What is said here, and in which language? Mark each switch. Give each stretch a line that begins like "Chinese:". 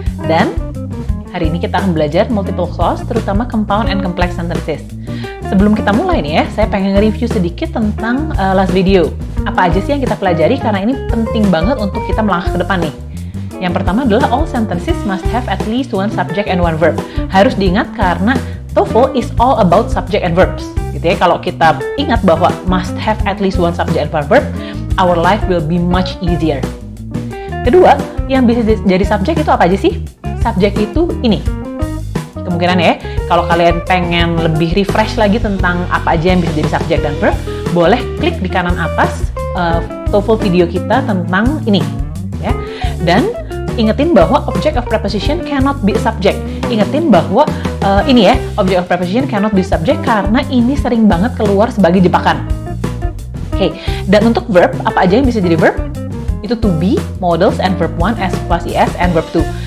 Indonesian: Dan hari ini kita akan belajar multiple clause, terutama compound and complex sentences. Sebelum kita mulai nih ya, saya pengen nge-review sedikit tentang last video. Apa aja sih yang kita pelajari, karena ini penting banget untuk kita melangkah ke depan nih. Yang pertama adalah
English: all sentences must have at least one subject and one verb.
Indonesian: Harus diingat karena
English: TOEFL is all about subject and verbs.
Indonesian: Gitu ya, kalau kita ingat bahwa
English: must have at least one subject and one verb, our life will be much easier.
Indonesian: Kedua, yang bisa jadi subjek itu apa aja sih? Subjek itu ini. Kemungkinan ya, kalau kalian pengen lebih refresh lagi tentang apa aja yang bisa jadi subjek dan verb, boleh klik di kanan atas TOEFL video kita tentang ini. Ya. Dan ingetin bahwa
English: object of preposition cannot be a subject.
Indonesian: Ingetin bahwa ini ya,
English: object of preposition cannot be subject
Indonesian: karena ini sering banget keluar sebagai jebakan. Oke, dan untuk verb, apa aja yang bisa jadi verb? Itu
English: to be, modals, and verb 1, S plus ES, and verb 2.